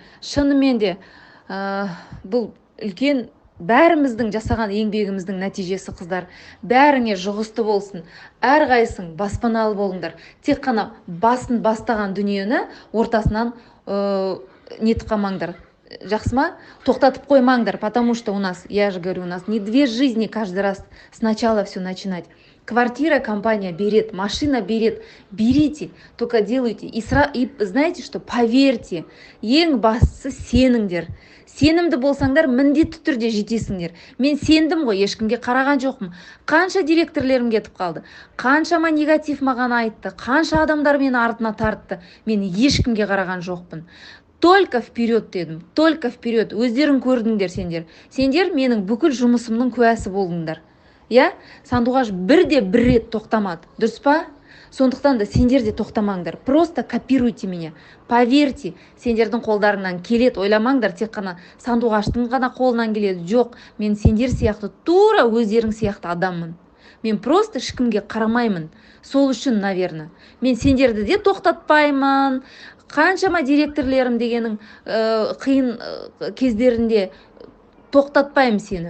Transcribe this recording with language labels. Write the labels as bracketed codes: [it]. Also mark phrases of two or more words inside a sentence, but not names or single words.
[kk] Шынымен де бұл үлкен бәріміздің жасаған еңбегіміздің нәтижесі, қыздар. Бәріңе жұғысты болсын. Әрқайсың баспаналы болыңдар. Тек қана басын бастаған дүниені ортасынан нетіп қалмаңдар. Жақсы ма? Тоқтатып қоймаңдар, [ru] потому что у нас, я же говорю, у нас не две жизни каждый раз сначала все начинать. Квартира компания берет, машина берет, берите, только делайте. И знаете что, поверьте, [kk] ең бастысы сеніңдер. Сенімді болсаңдар, міндетті түрде жетесіңдер. Мен сендім ғой, ешкімге қараған жоқпын. Қанша директорлерім кетіп қалды, қаншама негатив маған айтты, қанша адамдар мені артына тартты. Мен ешкімге қараған жоқпын. [ru] Только вперед дедім, только вперед. [kk] Өздерің көрдіңдер сендер. Сендер менің бүкіл жұмысымның куәсі болдыңдар. Я, Сандуғаш бірде бір рет тоқтамады. Дұрыс па? Сондықтан да сендер де тоқтамаңдар. [ru] Просто копируйте меня. Поверьте, [kk] сендердің қолдарыңнан келет, ойламаңдар, тек қана Сандуғаштың ғана қолынан келеді. Жоқ, мен сендер сияқты, тура өздерің сияқты адаммын. Мен просто ешкімге қарамаймын. Сол үшін, наверное. Мен сендерді де тоқтатпаймын. Қаншама директорлерім дегенің қиын кездерінде тоқтатпаймын сені.